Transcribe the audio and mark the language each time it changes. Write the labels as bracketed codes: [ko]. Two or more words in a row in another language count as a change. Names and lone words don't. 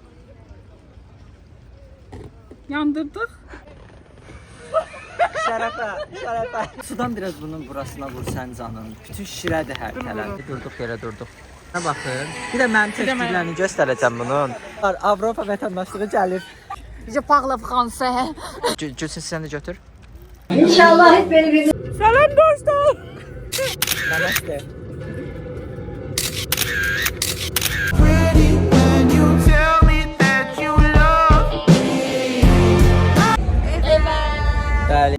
[az] Yandırdıq. Şərəfə, şərəfə. Sudan biraz bunun burasına vur sən canın. Bütün şirədir hər tərəf. Durduq yerə durduq. Nə baxın? Bir də mənim təkdirlərini göstərəcəm bunun. Avropa vətəndaşlığı gəlir. [fr] Je parle français. [az] Gülsün sən də götür. Salam dostlar. Namaste. Bəli.